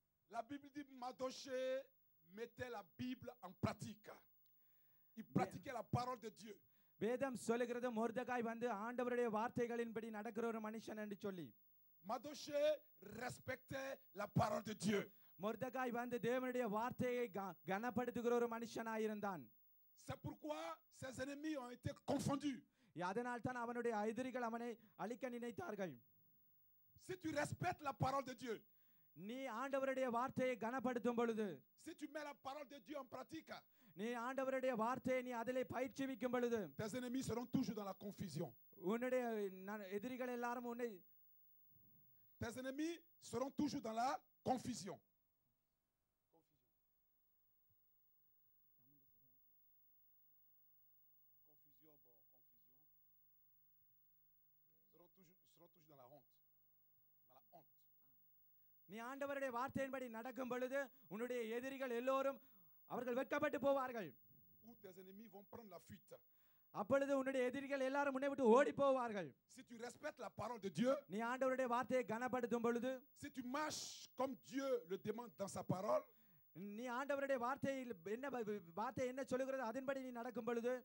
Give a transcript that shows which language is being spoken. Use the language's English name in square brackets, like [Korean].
[French] La Bible dit Madoché mettait la Bible en pratique. Il pratiquait la parole de Dieu. [Tamil] வேதம் சொல்லுகிறது மொர்தெகாய் வந்து ஆண்டவருடைய வார்த்தைகளின்படி நடக்கிற ஒரு மனுஷன் என்று சொல்லி. [French] Madoché respectait la parole de Dieu. [Tamil] மொர்தெகாய் வந்து தேவனுடைய வார்த்தையை கனப்படுத்துகிற ஒரு மனுஷனாய் இருந்தான். [French] C'est pourquoi ses ennemis ont été confondus. [Tamil] அதனால் தான் அவனுடைய எதிரிகள் அவனை அழிக்க நினைத்தார்கள். [French] Si tu respectes la parole de Dieu, [Tamil] நீ ஆண்டவருடைய வார்த்தையை கனப்படுத்தும் பொழுது, [French] si tu mets la parole de Dieu en pratique, [Tamil] நீ ஆண்டவருடைய வார்த்தையை நீ அதிலே பயிற்சிவிக்கும் பொழுது, [French] tes ennemis seront toujours dans la confusion. [Tamil] உன்னுடைய எதிரிகள் எல்லாரும் உன்னை [French] Tes ennemis seront toujours dans la confusion. Confusion, bon, confusion. Ils seront toujours dans la honte. Dans la honte. [Tamil] நீ ஆண்டவருடைய வார்த்தையின்படி நடக்கும் பொழுது உன்னுடைய எதிரிகள் எல்லோரும் அவர்கள் வெட்கப்பட்டு போவார்கள். [French] Ou tes ennemis vont prendre la fuite. [Tamil] அப்பொழுது உன்னுடைய எதிரிகள் எல்லாரும் உன்னை விட்டு ஓடி போவார்கள். [French] Si tu respectes la parole de Dieu, [Tamil] நீ ஆண்டவருடைய வார்த்தையை கனப்படுத்தும் பொழுது, [French] si tu marches comme Dieu le demande dans sa parole, [Tamil] நீ ஆண்டவருடைய வார்த்தையில் என்ன வார்த்தை என்ன சொல்லுகிறது அதன்படி நீ நடக்கும் பொழுது,